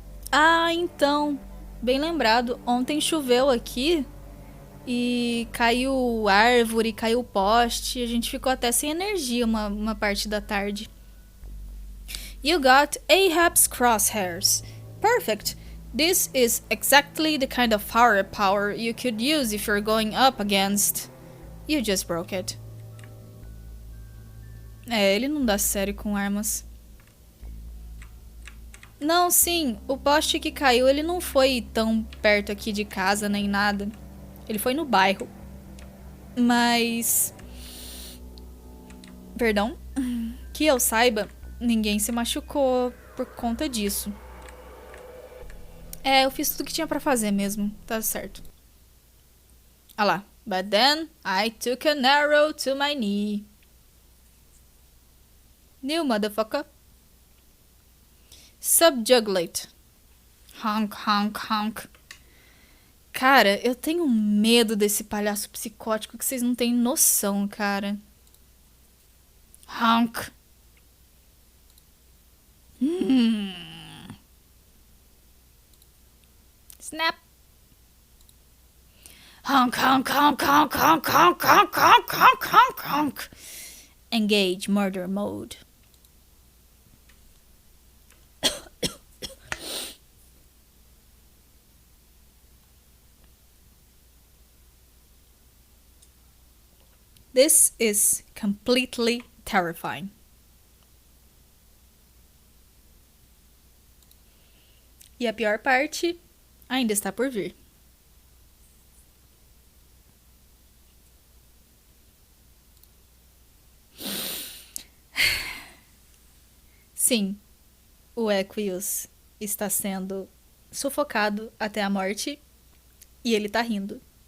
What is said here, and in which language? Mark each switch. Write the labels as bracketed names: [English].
[Portuguese] Ah, então. Bem lembrado. Ontem choveu aqui. E caiu árvore, caiu poste. A gente ficou até sem energia uma parte da tarde. [English] You got Ahab's crosshairs. Perfect. This is exactly the kind of firepower you could use if you're going up against... You just broke it. [Portuguese] É, ele não dá sério com armas. Não, sim, o poste que caiu, ele não foi tão perto aqui de casa nem nada. Ele foi no bairro. Mas... Perdão? Que eu saiba, ninguém se machucou por conta disso. É, eu fiz tudo que tinha pra fazer mesmo. Tá certo. Ah lá. [English] But then, I took an arrow to my knee. New motherfucker. Subjugulate. Honk, honk, honk. [Portuguese] Cara, eu tenho medo desse palhaço psicótico que vocês não têm noção, cara. [English] Honk. Snap. Honk, honk, honk, honk, honk, honk, honk, honk, honk, honk, honk. Engage murder mode. This is completely terrifying. [Portuguese] E a pior parte ainda está por vir. Sim, o Equius está sendo sufocado até a morte e ele tá rindo.